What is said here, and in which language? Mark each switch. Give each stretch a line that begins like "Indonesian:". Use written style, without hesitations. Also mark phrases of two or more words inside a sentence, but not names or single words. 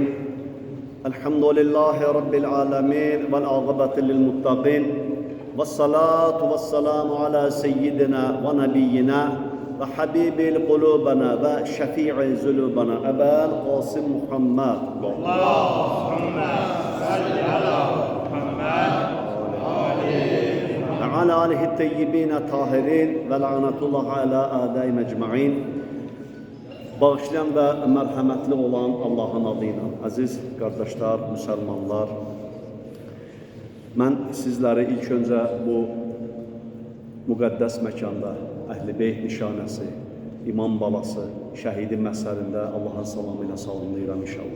Arabic: الحمد لله رب العالمين والعاقبة للمتقين والصلاة والسلام على سيدنا ونبينا وحبيب قلوبنا وشفيع ذنوبنا أبا القاسم محمد. اللهم صل على محمد وعلى آله الطيبين الطاهرين ولعنة الله على أعدائهم أجمعين.
Azerbaijani: Bağışlayan və mərhəmətli olan Allahın adıyla, əziz qardaşlar, müsəlmanlar, mən sizləri ilk öncə bu müqəddəs məkanda Əhl-i Beyt nişanəsi, İmam balası, şəhidin məsəlində Allahın salamı ilə salamlayıram inşallah.